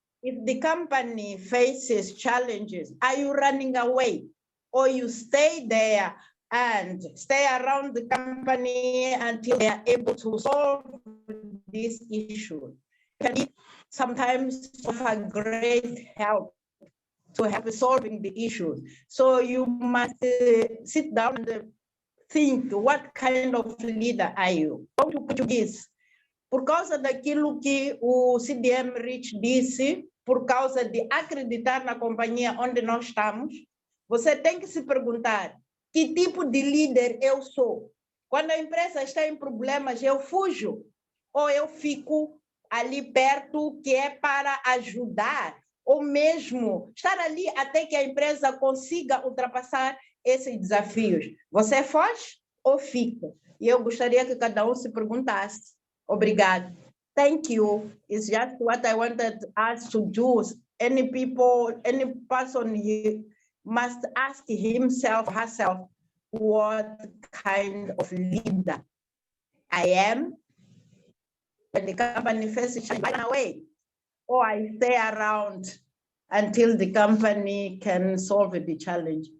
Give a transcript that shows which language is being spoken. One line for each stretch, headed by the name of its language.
English: If the company faces challenges, are you running away or you stay there and stay around the company until they are able to solve this issue? Can be sometimes of a great help to help solving the issue. So you must sit down and think, what kind of leader are you? How to put this?
Portuguese: Por causa daquilo que o CDM Rich disse, por causa de acreditar na companhia onde nós estamos, você tem que se perguntar, que tipo de líder eu sou? Quando a empresa está em problemas, eu fujo ou eu fico ali perto, que é para ajudar, ou mesmo estar ali até que a empresa consiga ultrapassar esses desafios. Você foge ou fica? E eu gostaria que cada um se perguntasse. Obrigado.
English: Thank you. It's just what I wanted us to do. Any people, any person, he must ask himself, herself, what kind of leader I am. When the company faces run away, or I stay around until the company can solve the challenge.